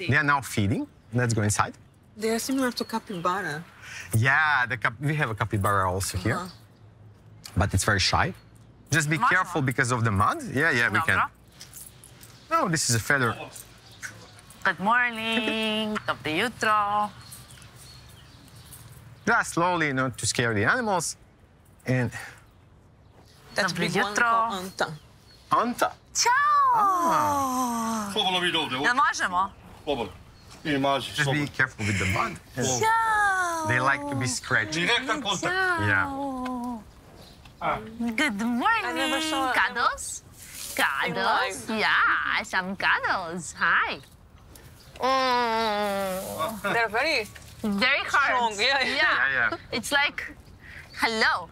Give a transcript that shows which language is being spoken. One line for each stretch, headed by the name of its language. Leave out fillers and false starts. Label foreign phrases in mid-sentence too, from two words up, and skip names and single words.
English: They are now feeding. Let's go inside. They are similar to capybara. Yeah, we have a capybara also here. But it's very shy. Just be
Bosnian: Možemo.
English: careful because of the mud. Yeah, we can.
Bosnian: Dobro.
English: No, this is a feather. Good morning.
Bosnian: Dobro jutro.
English: Just slowly, not to scare the animals. And That's
Bosnian: Dobro
English: big one
Bosnian: jutro.
English: called Anta. Anta.
Bosnian: Ćao. Slobodno vidi ovdje. Jel možemo? Slobodno. I mazi,
English: Just be
Bosnian: slobodno.
English: careful with the mud.
Bosnian: Ćao.
English: They like to be scratched.
Bosnian: Direktan kontakt.
English: Yeah. Good morning. I never saw- Cuddles? Cuddles? live. Yeah, some cuddles. Hi. Oh, They're very very hard. Strong, yeah. Yeah. It's like, hello.